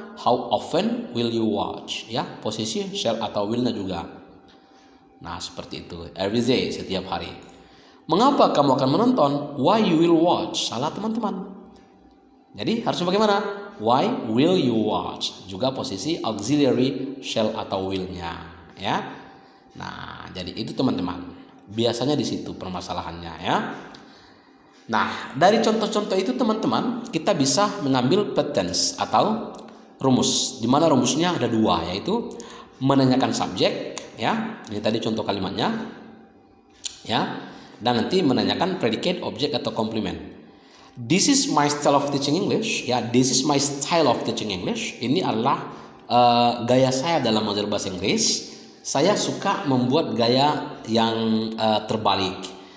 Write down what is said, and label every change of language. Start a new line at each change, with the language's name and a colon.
English: How often will you watch?
Indonesian: Ya, posisi shall atau will-nya juga. Nah, seperti itu.
English: Every day,
Indonesian: setiap hari. Mengapa kamu akan menonton?
English: Why you will watch?
Indonesian: Salah teman-teman. Jadi harusnya bagaimana?
English: Why will you watch?
Indonesian: Juga posisi auxiliary shall atau will-nya, ya. Nah, jadi itu teman-teman. Biasanya di situ permasalahannya, ya. Nah, dari contoh-contoh itu teman-teman, kita bisa mengambil patterns atau rumus. Di mana rumusnya ada dua, yaitu menanyakan subjek, ya. Ini tadi contoh kalimatnya, ya. Dan nanti menanyakan predicate, objek atau complement.
English: This is my style of teaching English, ya. This is my style of teaching English.
Indonesian: Ini adalah gaya saya dalam mengajar bahasa Inggris. Saya suka membuat gaya yang terbalik.